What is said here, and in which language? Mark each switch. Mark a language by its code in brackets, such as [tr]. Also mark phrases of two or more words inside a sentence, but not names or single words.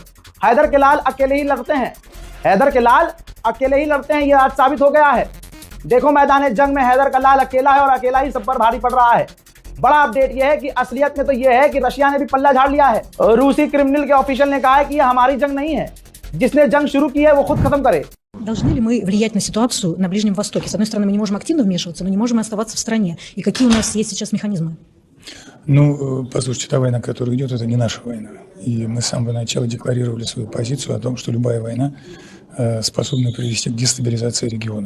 [hi] हैदर के लाल अकेले ही लड़ते हैं, हैदर के लाल अकेले ही लड़ते हैं, यह आज साबित हो गया है। देखो मैदान जंग में हैदर का लाल अकेला है और अकेला ही सब पर भारी पड़ रहा है। बड़ा अपडेट यह है कि असलियत में तो यह है कि रशिया ने भी पल्ला झाड़ लिया है। रूसी क्रिमिनल के ऑफिशियल ने कहा है कि यह हमारी जंग नहीं है, जिसने जंग शुरू की है वो खुद खत्म करे। [ru] Должны ли мы влиять на ситуацию на Ближнем Востоке? С одной стороны, мы не можем активно вмешиваться, но не можем оставаться в стране. И какие у нас есть сейчас механизмы? Ну, послушайте, та война, которая идет, это не наша война. И мы с самого начала декларировали свою позицию о том, что любая война способна привести к дестабилизации региона.